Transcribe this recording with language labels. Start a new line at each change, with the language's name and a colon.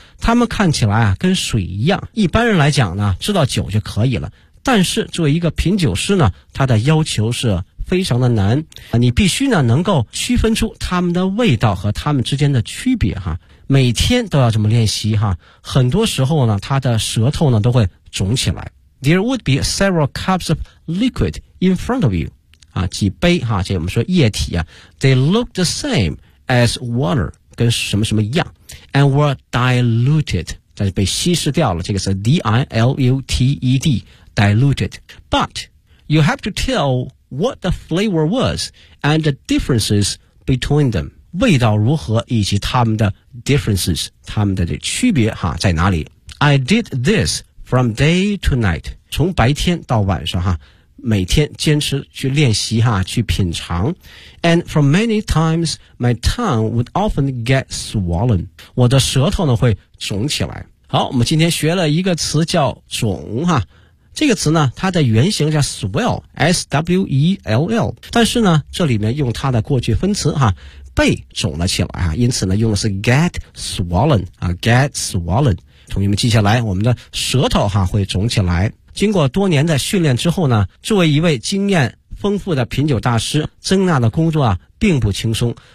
Chinese: 他们看起来啊跟水一样，一般人来讲呢知道酒就可以了。但是作为一个品酒师呢，他的要求是非常的难。你必须呢能够区分出他们的味道和他们之间的区别哈。每天都要这么练习哈，很多时候呢他的舌头呢都会肿起来。
English: There would be several cups of liquid in front of you.
Chinese: 啊几杯哈，这我们说液体啊。
English: They looked the same as water,
Chinese: 跟什么什么一样。
English: And were diluted,
Chinese: 但是被稀释掉了，这个是
English: D-I-L-U-T-E-D, diluted. But, you have to tell what the flavor was and the differences between them.
Chinese: 味道如何以及他们的 differences, 他们的这区别哈在哪里。
English: I did this from day to night,
Chinese: 从白天到晚上哈每天坚持去练习哈去品尝。
English: And for many times, my tongue would often get swollen,
Chinese: 我的舌头呢会肿起来。好，我们今天学了一个词叫肿哈。这个词呢它的原型叫 swell, S-W-E-L-L, 但是呢这里面用它的过去分词哈被肿了起来啊，因此呢用的是 get swollen, 啊 get swollen。同学们记下来，我们的舌头哈会肿起来。经过多年的训练之后呢，作为一位经验丰富的品酒大师，曾娜的工作啊并不轻松。